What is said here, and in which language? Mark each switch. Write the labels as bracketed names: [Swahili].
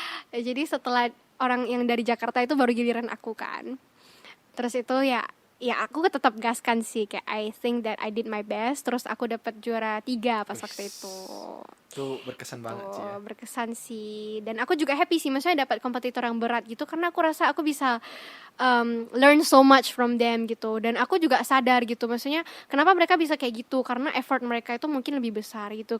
[Indonesian] Jadi setelah orang yang dari Jakarta itu baru giliran aku kan. Terus itu ya aku tetap gaskan sih kayak [English] I think that I did my best. [Indonesian] Terus aku dapat juara 3 pas waktu itu. Itu berkesan banget sih ya. Berkesan sih. Dan aku juga happy sih maksudnya dapat kompetitor yang berat gitu karena aku rasa aku bisa [English] learn so much from them [Indonesian] gitu. Dan aku juga sadar gitu maksudnya kenapa mereka bisa kayak gitu karena effort mereka itu mungkin lebih besar gitu.